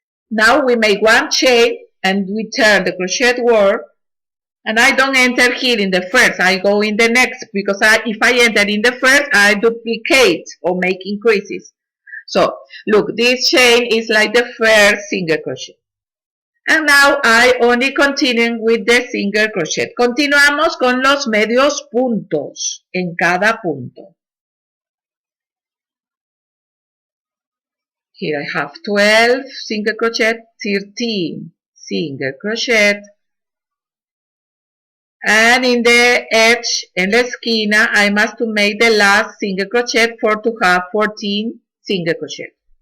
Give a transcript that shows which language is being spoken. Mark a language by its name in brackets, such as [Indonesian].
[English] Now we make one chain and we turn the crochet work, and I don't enter here in the first, I go in the next, because if I enter in the first, I duplicate or make increases. So look, this chain is like the first single crochet. And now I only continue with the single crochet. [Spanish] Continuamos con los medios puntos en cada punto. [English] Here I have 12 single crochet, 13 single crochet, and in the edge, [Spanish] en la esquina, [English] I must to make the last single crochet for to have 14 single crochet.